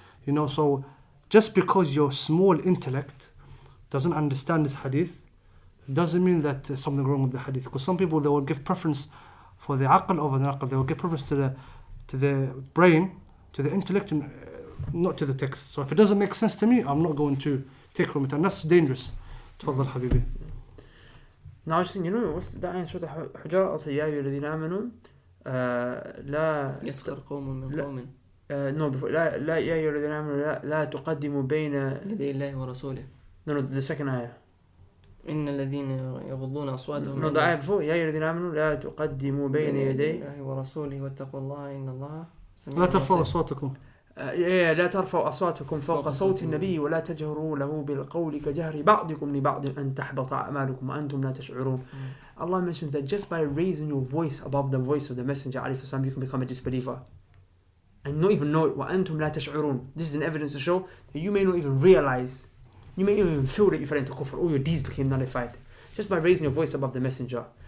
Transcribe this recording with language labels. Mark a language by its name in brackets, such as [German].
[English] You know, so just because your small intellect doesn't understand this hadith, doesn't mean that there's something wrong with the hadith. Because some people, they will give preference for the aql over the naql. They will give preference to the brain, to the intellect, and not to the text. So if it doesn't make sense to me, I'm not going to take from it, and that's dangerous. [Arabic] تفضل حبيبي. [English] Now, you know, what's the ayah in Surah Al-Hujurat? [Arabic] Also, يا أيها الذين آمنوا لا يسخر قوم من قوم. [English] No, before [Arabic] لا يا أيها الذين آمنوا لا تقدموا بين يدي الله ورسوله. [English] No, the second ayah. [Arabic] إن الذين يغضون أصواتهم. No, the ayah before يا أيها الذين آمنوا لا تقدموا بين يدي الله ورسوله واتقوا الله إن الله لا ترفعوا أصواتكم لا ترفعوا أصواتكم فوق صوت النبي ولا تجهروا له بالقول كجهر بعضكم لبعض أن تحبط أعمالكم وأنتم لا تشعرون. [English] Allah mentions that just by raising your voice above the voice of the Messenger ﷺ, you can become a disbeliever and not even know it. [Arabic] وأنتم لا تشعرون. [English] This is an evidence to show that you may not even realize, you may not even feel that you fell into kufr, all your deeds became nullified just by raising your voice above the Messenger.